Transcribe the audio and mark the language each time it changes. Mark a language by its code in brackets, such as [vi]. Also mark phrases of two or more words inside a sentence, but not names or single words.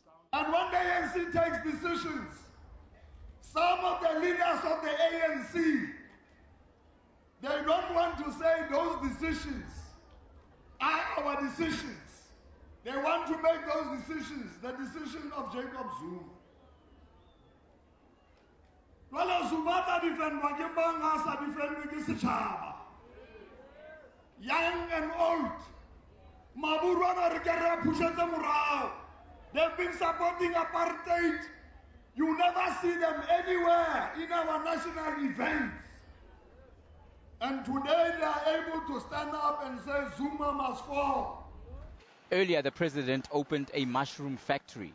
[en] And when the ANC takes decisions, some of the leaders of the ANC, they don't want to say those decisions are our decisions. They want to make those decisions the decision of Jacob Zuma. [st] Wala Zuma ta defendwa ke bang ha sa defendwe ke setjhaba. [en] Young and old, [st] Maburwana re ke re pushetse morao. [en] They've been supporting apartheid. You never see them anywhere in our national events. And today they are able to stand up and say Zuma must fall. Earlier, the president opened a mushroom factory.